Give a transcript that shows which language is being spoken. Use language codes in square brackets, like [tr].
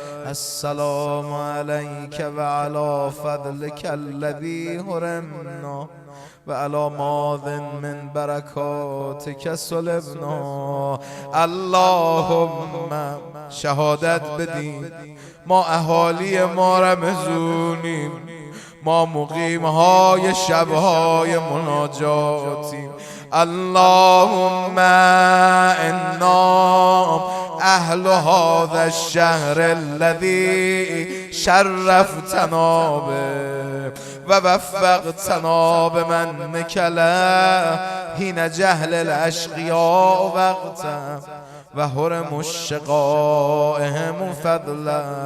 [ar] السلام عليك وعلى فضلك الذي هرمنا وعلى ماض من بركاتك سلبنا. [fa] اللهم شهادت بدیم ما اهالی ما رمضونیم، ما مقیمهای شبهای مناجاتیم. [ar] اللهم انا اهل هذا الشهر الذي شرفتنا به ووفقتنا بمنك له حين جهل الاشقياء وقتا وهرم الشقائهم فضلا.